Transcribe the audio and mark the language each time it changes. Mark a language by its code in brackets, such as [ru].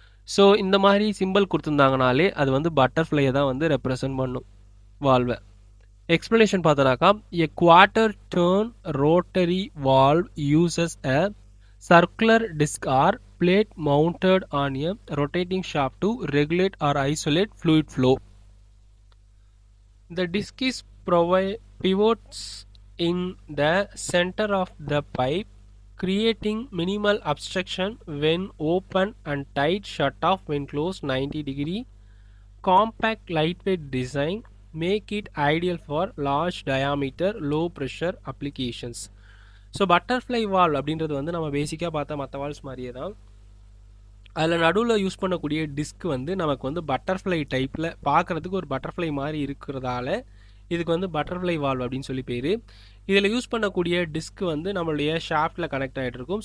[ta] So இந்த மாதிரி simple கொடுத்துருந்தாங்கனாலே அது வந்து பட்டர்ஃப்ளையை தான் வந்து ரெப்ரசன்ட் பண்ணும் வால்வை. [en] explanation [ta] பார்த்தோன்னாக்கா [en] A quarter turn rotary valve uses a circular disc or plate mounted on a rotating shaft to regulate or isolate fluid flow. The disc is pivots in the center of the pipe, creating minimal obstruction when open and tight shut off when closed 90-degree. Compact lightweight design make it ideal for large diameter low pressure applications. [ta] So butterfly valve அப்படின்றது வந்து நம்ம பேசிக்காக பார்த்தா மற்ற valves மாதிரியே தான். அதில் நடுவில் யூஸ் பண்ணக்கூடிய டிஸ்க் வந்து நமக்கு வந்து பட்டர்ஃப்ளை டைப்பில் பார்க்குறதுக்கு ஒரு பட்டர்ஃப்ளை மாதிரி இருக்கிறதால இதுக்கு வந்து பட்டர்ஃப்ளை வால்வ் அப்படின்னு சொல்லி பேர். இதில் யூஸ் பண்ணக்கூடிய டிஸ்க் வந்து நம்மளுடைய ஷாஃப்ட்டில் கனெக்ட் ஆகிட்டு இருக்கும்.